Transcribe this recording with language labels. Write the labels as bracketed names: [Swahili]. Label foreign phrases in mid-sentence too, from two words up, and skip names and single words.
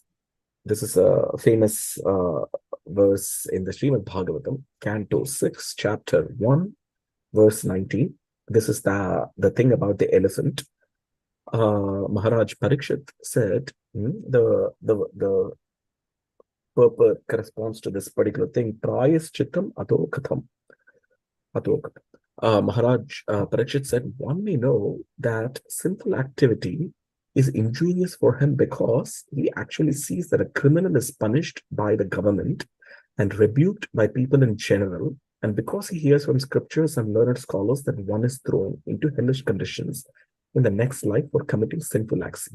[English] This is a famous verse in the Srimad Bhagavatam, Canto 6, Chapter 1, verse 19. This is the thing about the elephant. Maharaj Parikshit said, the purport corresponds to this particular thing. [Sanskrit] Prayas chittam atokatham. [English] Maharaj Parikshit said, one may know that sinful activity is injurious for him because he actually sees that a criminal is punished by the government and rebuked by people in general, and because he hears from scriptures and learned scholars that one is thrown into hellish conditions in the next life for committing sinful acts.